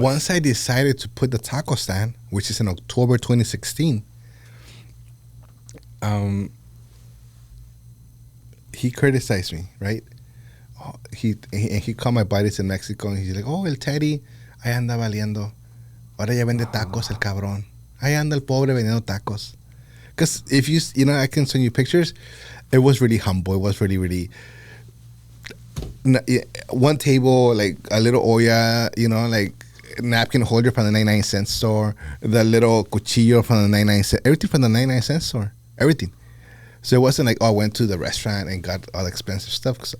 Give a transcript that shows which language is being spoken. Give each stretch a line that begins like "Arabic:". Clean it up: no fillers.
English: once I decided to put the taco stand, which is in October 2016, he criticized me, right? Oh, he called my buddies in Mexico, and he's like, oh,
Spanish: el Teddy, ahí anda valiendo. Ahora ya vende tacos, el cabrón. Ahí anda el pobre vendiendo tacos.
English: Because if you know, I can send you pictures. It was really humble. It was really one table, like a little olla, you know, like napkin holder from the 99-cent store, the little cuchillo from the 99-cent, everything from the 99-cent store, everything. So it wasn't like, oh, I went to the restaurant and got all expensive stuff.